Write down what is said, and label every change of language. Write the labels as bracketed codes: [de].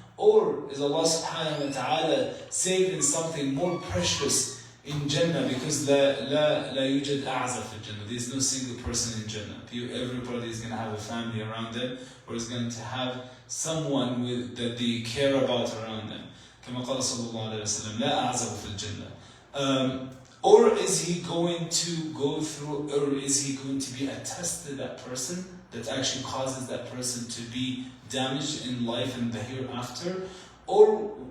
[en] Or is Allah subhanahu wa ta'ala saving something more precious in Jannah, because [ar] la yujad a'za fi Jannah. [en] There's no single person in Jannah. Everybody is going to have a family around them, or is going to have someone that they care about around them. [ar] كما قال صلى الله عليه وسلم لا أعزب في الجنة. [en] Or is he going to go through, or is he going to be a test to that person that actually causes that person to be damaged in life and the hereafter? Or.